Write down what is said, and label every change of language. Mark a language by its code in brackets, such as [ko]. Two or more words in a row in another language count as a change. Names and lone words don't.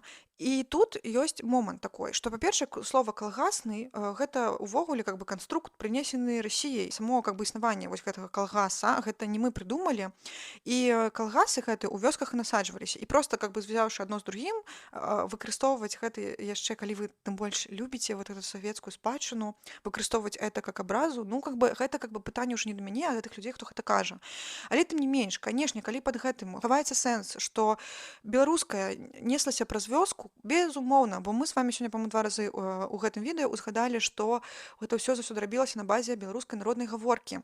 [be] І тут ёсць момант такой, што, па-першае, слова калгасны гэта ўвогуле [ru] как бы [be] канструкт прынесены Расіяй. [ru] Само как бы [be] існаванне вось гэтага калгаса, гэта не мы прыдумалі. І калгасы гэты ў вёсках і насаджваліся. І проста как бы звязаўшы адно з другім, выкарыстоўваць гэты яшчэ, калі вы тым больш любіце [ru] вот эту [be] савецкую спадчыну, выкарыстоўваць [ru] это как [be] абразу, [ru] ну как бы [be] гэта [ru] как бы [be] пытанне ўжо не да мяне, а да тых людзей, хто гэта кажа. Але тым не менш, канешне, калі пад гэтым хаваецца сэнс, што беларуская неслася праз вёску, безумоўна, бо мы з вами сёння, па-моему, 2 разы у гэтым відэа узгадалі, што гэта ўсё заўсёды рабілася на базе беларускай народнай гаворкі.